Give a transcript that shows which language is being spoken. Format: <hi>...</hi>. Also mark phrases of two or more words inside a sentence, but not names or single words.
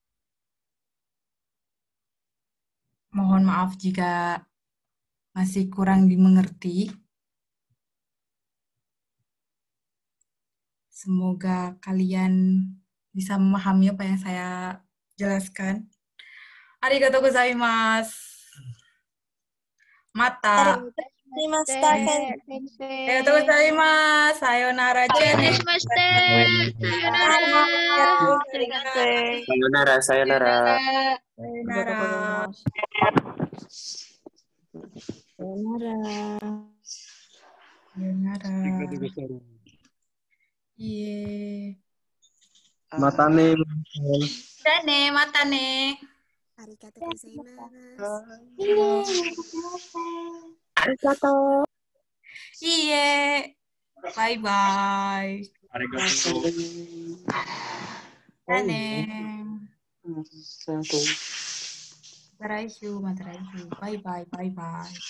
<id>Mohon maaf jika masih kurang dimengerti. Semoga kalian bisa memahami apa yang saya jelaskan.</id> <ja>ありがとうございます. Mata. ありがとうございます. Sayonara. さよなら、さよなら. さよなら。さよなら. Iya. Matane. Matane. ありがとうございます. Arigatou. Iya. Bye-bye. Arigatou. Mataraishu. Bye-bye.</ja>